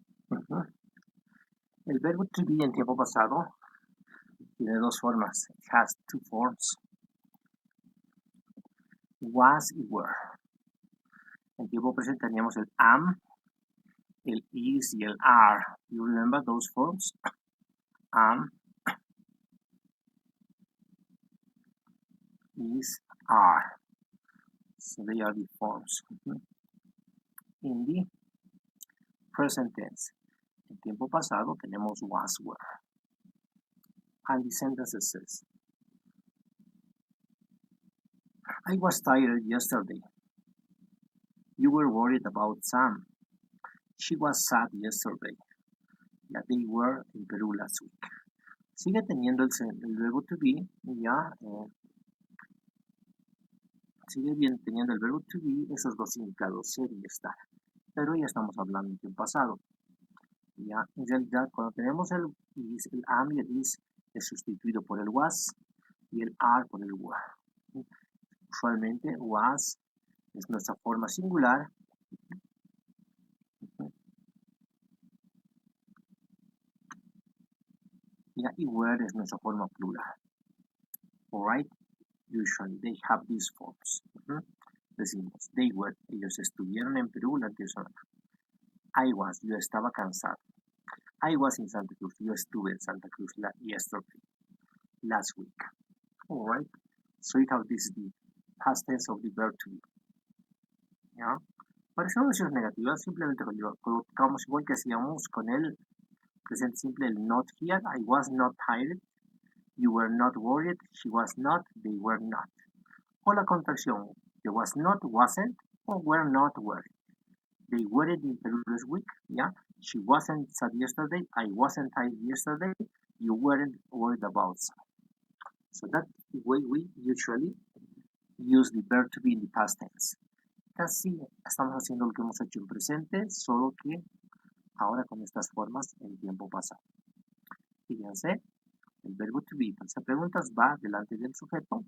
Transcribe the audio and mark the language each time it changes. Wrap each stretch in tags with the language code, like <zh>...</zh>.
<es>El verbo to be en tiempo pasado tiene dos formas.</es> <en>It has two forms.</en> <es>Was y were. En tiempo presente teníamos el am, el is y el are.</es> <en>You remember those forms? Am, is, are. So they are the forms. In the present tense,</en> <es>en tiempo pasado tenemos</es> <en>was, were. And the sentence says, I was tired yesterday. You were worried about Sam. She was sad yesterday. Ya, they were in Perú last week.</en> <es>Sigue teniendo el verbo to be, ya, sigue bien teniendo el verbo to be esos dos significados, ser y estar. Pero ya estamos hablando en tiempo pasado. Ya, en realidad, cuando tenemos el is, el am y el is es sustituido por el was y el are por el were. Usualmente was es nuestra forma singular. Ya, y were es nuestra forma plural.</es> <en>Alright, usually they have these forms.</en> <es>Decimos,</es> <en>they were,</en> <es>ellos estuvieron en Perú la anterior semana.</es> <en>I was,</en> <es>yo estaba cansado.</es> <en>I was in Santa Cruz,</en> <es>yo estuve en</es> <en>Santa Cruz yesterday, last week. Alright, so you have this the past tense of the verb to be.</en> <es>¿Ya? Para hacer oraciones negativas, simplemente colocamos igual que hacíamos con el presente simple, el not here.</es> <en>I was not tired, you were not worried, she was not, they were not.</en> <es>O la contracción,</es> <en>there was not, wasn't, or were not worried. They weren't in Peru this week, yeah? She wasn't sad yesterday, I wasn't tired yesterday, you weren't worried about sad. So that's the way we usually use the verb to be in the past tense.</en> <es>Casi estamos haciendo lo que hemos hecho en presente, solo que ahora con estas formas en tiempo pasado. Fíjense, el verbo to be, para hacer preguntas, va delante del sujeto.</es>